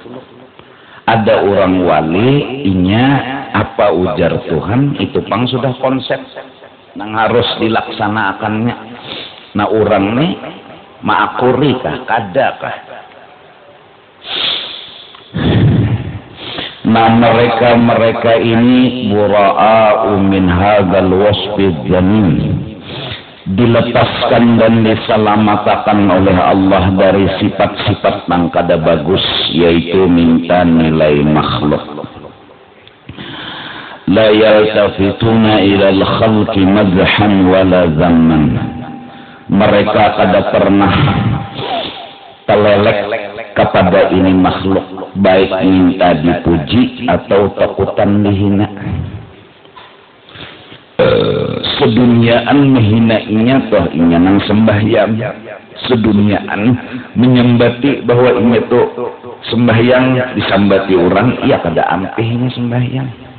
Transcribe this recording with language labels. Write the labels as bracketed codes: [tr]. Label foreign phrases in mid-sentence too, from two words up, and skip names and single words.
[bjn] Ada orang wali inya apa ujar Tuhan itu pang sudah konsep nang harus dilaksanakannya. Nah orang nih maakuri kah, kada kah? [id] Nah mereka ini [ar] bura'a'u min hadzal wasfi dzamin, [bjn] dilepaskan dan diselamatkan oleh Allah dari sifat-sifat yang kada bagus, yaitu minta nilai makhluk. [ar] La yaltafituna ilal khalqi madhan wala zamman. [bjn] Mereka kada pernah telelek kepada ini makhluk, baik minta dipuji atau takutan dihina. Seduniaan menhinainya toh inya nang sembahyang, seduniaan menyembati bahwa inya tuh sembahyang disambati orang, iya kada ampihnya sembahyang.